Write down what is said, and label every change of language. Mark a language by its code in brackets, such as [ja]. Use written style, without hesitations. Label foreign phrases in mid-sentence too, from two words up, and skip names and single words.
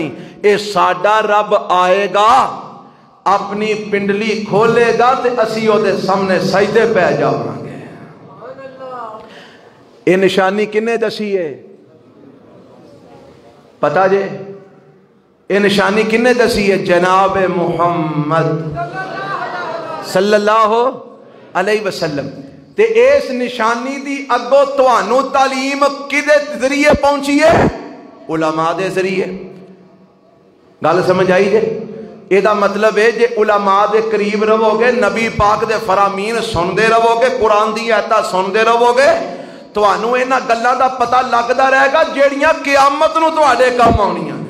[pa] یے ساڈا رب آئیگا، اپنی پنڈلی کھولیگا تے اسی اودے سامنے سجدے پے جاواں گے. یے نشانی کنے دسی ہے پتہ جے? یے نشانی کنے دسی ہے? [ar] جناب محمد صلى الله عليه وسلم. [pa] تے اس نشانی دی اگو تہانوں تعلیم کدے ذریعے پہنچی ہے? علماء دے ذریعے۔ گل سمجھ آئی جے? ایدا مطلب ہے جے علماء دے قریب رہوگے، نبی پاک دے فرامین سنتے رہوگے، قرآن دی آیتاں سنتے رہوگے، تہانوں انہاں گلاں دا پتہ لگدا رہیگا جیہڑیاں قیامت نوں تہاڈے کام آؤنیاں نے.